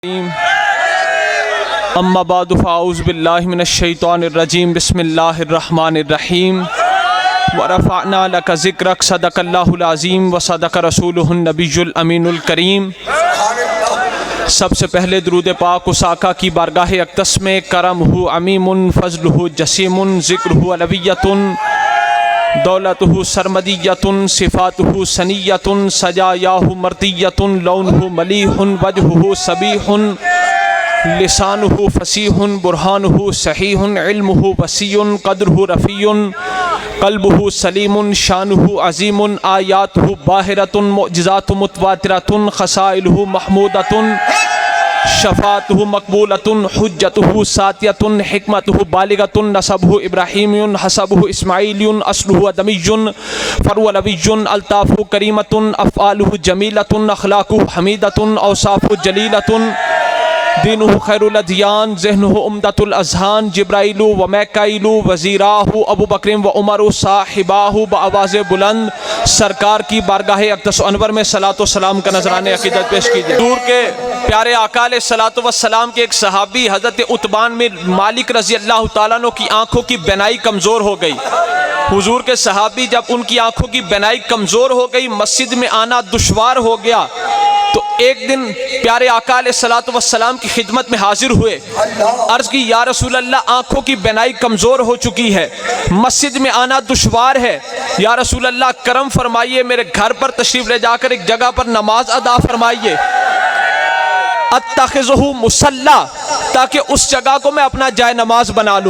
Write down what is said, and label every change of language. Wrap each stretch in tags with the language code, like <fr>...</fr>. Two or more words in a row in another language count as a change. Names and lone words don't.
<ar>اما بعد فاعوذ باللہ من الشیطان الرجیم بسم اللہ الرحمن الرحیم ورفعنا لک ذکرک صدق اللہ العظیم وصدق رسولہ النبی الامین الکریم۔</ar> <ur>سب سے پہلے درود پاک اس آقا کی بارگاہ اقدس میں</ur> <ar>کرمہ عمیم فضلہ جسیم ذکرہ علویۃ دولتہ سرمدیۃ صفاتہ سنیۃ سجایاہ مرتیۃ لونہ ملیح وجہہ صبیح لسانہ فصیح برہانہ صحیح علمہ وسیع قدرہ رفیع قلبہ سلیم شانہ عظیم آیاتہ باہرۃ معجزات متواترۃ خصائلہ محمودۃ شفاعتہ مقبولۃ حجتہ ساتیۃ حکمتہ بالغۃ نسبہ ابراہیمی حسبہ اسماعیلی اصلہ ادمی فرولوی الطافہ کریمۃ افعالہ جمیلۃ اخلاقہ حمیدۃ اوصافہ جلیلۃ دینہ خیر الادیان ذہنہ عمدۃ الاذہان جبرائیل و میکائیل وزیراہ ابو بکر و عمر صاحباہ</ar> <ur>بآواز بلند سرکار کی بارگاہ اقدس و انور میں صلاۃ و سلام کا نذرانِ عقیدت پیش کیجیے۔ حضور کے پیارے آقا</ur> <ar>علیہ الصلوۃ والسلام</ar> <ur>کے ایک صحابی حضرت عتبان بن مالک</ur> <ar>رضی اللہ تعالیٰ عنہ</ar> <ur>کی آنکھوں کی بینائی کمزور ہو گئی۔ حضور کے صحابی جب ان کی آنکھوں کی بینائی کمزور ہو گئی، مسجد میں آنا دشوار ہو گیا، تو ایک دن پیارے آقا</ur> <ar>علیہ الصلوۃ والسلام</ar> <ur>کی خدمت میں حاضر ہوئے، عرض کی</ur> <ar>یا رسول اللہ</ar> <ur>آنکھوں کی بینائی کمزور ہو چکی ہے، مسجد میں آنا دشوار ہے،</ur> <ar>یا رسول اللہ</ar> <ur>کرم فرمائیے میرے گھر پر تشریف لے جا کر ایک جگہ پر نماز ادا فرمائیے،</ur> <ar>اتخذہ مصلی،</ar> <ur>تاکہ اس جگہ کو میں اپنا جائے نماز بنا لوں۔</ur>